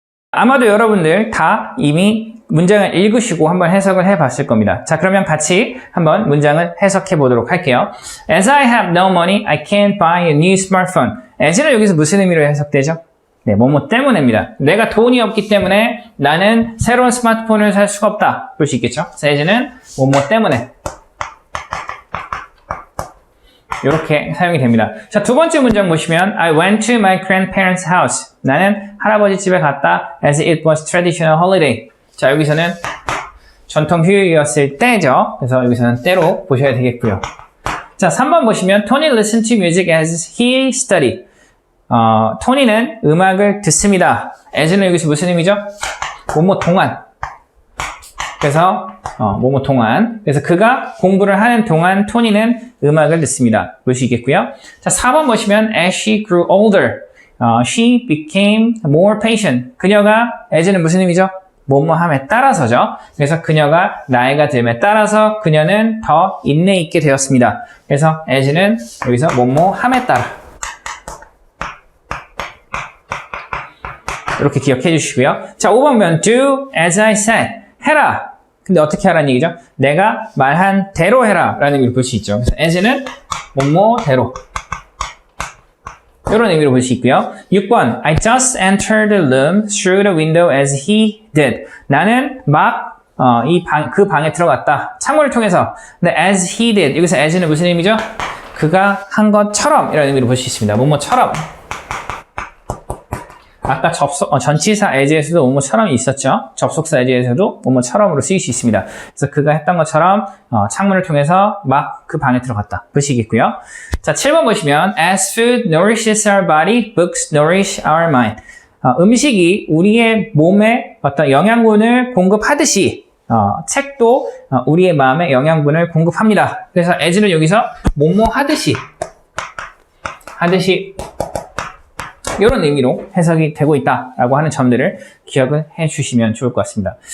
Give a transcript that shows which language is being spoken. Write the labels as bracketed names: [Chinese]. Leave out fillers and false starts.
[Korean] 아마도 여러분들 다 이미 문장을 읽으시고 한번 해석을 해봤을 겁니다. 자, 그러면 같이 한번 문장을 해석해 보도록 할게요. [English] As I have no money, I can't buy a new smartphone. [Korean] as는 여기서 무슨 의미로 해석되죠? 네, 뭐뭐 때문에입니다. 내가 돈이 없기 때문에 나는 새로운 스마트폰을 살 수가 없다. 볼 수 있겠죠? as는 뭐뭐 때문에. 이렇게 사용이 됩니다. 자, 두 번째 문장 보시면 [English] I went to my grandparents' house. [Korean] 나는 할아버지 집에 갔다 [English] as it was traditional holiday. [Korean] 자, 여기서는 전통 휴일이었을 때죠. 그래서 여기서는 때로 보셔야 되겠고요. 자, 3번 보시면 [English] Tony listened to music as he studied. [Korean] 토니는 음악을 듣습니다. as는 여기서 무슨 의미죠? 뭐뭐 동안. 그래서 뭐뭐 동안. 그래서 그가 공부를 하는 동안 토니는 음악을 듣습니다. 볼 수 있겠고요. 자, 4번 보시면 [English] as she grew older, she became more patient. [Korean] 그녀가 as는 무슨 의미죠? 뭐뭐함에 따라서죠. 그래서 그녀가 나이가 듦에 따라서 그녀는 더 인내 있게 되었습니다. 그래서 as는 여기서 뭐뭐함에 따라. 이렇게 기억해 주시고요. 자, 5번 보면 [English] do as I said. [Korean] 해라. 근데 어떻게 하라는 얘기죠? 내가 말한 대로 해라 라는 의미로 볼 수 있죠. 그래서 as는 뭐뭐대로. 이런 의미로 볼 수 있고요. [English] 6번 I just entered the room through the window as he did. [Korean] 나는 막 그 방에 들어갔다. 창문을 통해서. 근데 [English] as he did. [Korean] 여기서 as는 무슨 의미죠? 그가 한 것처럼 이라는 의미로 볼 수 있습니다. 뭐뭐처럼. 아까 전치사 as에서도 뭐뭐처럼이 있었죠. 접속사 as에서도 뭐뭐처럼으로 쓰일 수 있습니다. 그래서 그가 했던 것처럼 창문을 통해서 막 그 방에 들어갔다. 보시겠고요. 자, 7번 보시면 [English] As food nourishes our body, books nourish our mind. [Korean] 음식이 우리의 몸에 어떤 영양분을 공급하듯이 책도 우리의 마음에 영양분을 공급합니다. 그래서 as는 여기서 뭐뭐 하듯이 이런 의미로 해석이 되고 있다라고 하는 점들을 기억을 해주시면 좋을 것 같습니다.